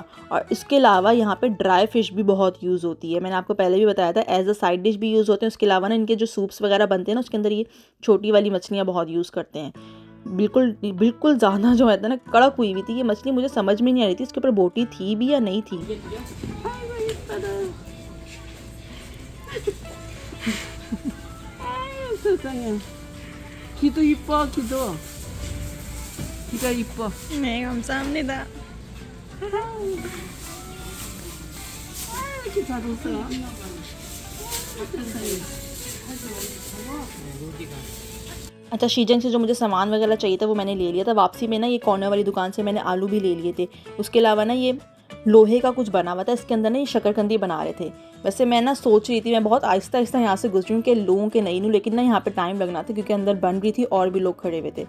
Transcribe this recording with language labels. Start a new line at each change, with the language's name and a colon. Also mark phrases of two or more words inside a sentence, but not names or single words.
Hindi: और इसके अलावा यहाँ पे ड्राई फ़िश भी बहुत यूज़ होती है। मैंने आपको पहले भी बताया था,
English: as a side dish
Hindi: भी यूज़ होते हैं। उसके अलावा ना इनके जो सूप्स वगैरह बनते हैं ना, उसके अंदर ये छोटी वाली मछलियाँ बहुत यूज़ करते हैं। बिल्कुल बिल्कुल ज़्यादा जो है ना कड़क हुई हुई थी ये मछली, मुझे समझ में नहीं आ रही थी इसके ऊपर बोटी थी भी या नहीं थी।
Korean: 귀도 이뻐, 귀가 이뻐. 네, 감사합니다. 이렇게 잘 웃어.
Hindi: अच्छा, शीजंग से जो मुझे सामान वगैरह चाहिए था वो मैंने ले लिया था। वापसी में ना ये कॉर्नर वाली दुकान से मैंने आलू भी ले लिए थे। उसके अलावा ना ये लोहे का कुछ बना हुआ था, इसके अंदर ना ये शकरकंदी बना रहे थे। वैसे मैं ना सोच रही थी, मैं बहुत आहिस्ता आहिस्ता यहाँ से गुजरूँ कि लूँ कि नहीं लूँ, लेकिन ना यहाँ पे टाइम लगना था क्योंकि अंदर बन रही थी और भी लोग खड़े हुए थे।